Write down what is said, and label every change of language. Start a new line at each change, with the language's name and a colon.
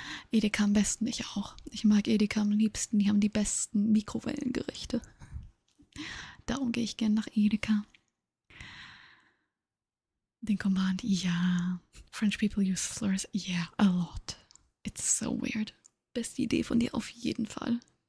German: Edeka am besten, ich auch. Ich mag Edeka am liebsten. Die haben die besten Mikrowellengerichte. Darum gehe ich gern nach Edeka. Den Command, ja.
English: French people use slurs, yeah, a lot. It's so weird.
German: Beste Idee von dir auf jeden Fall.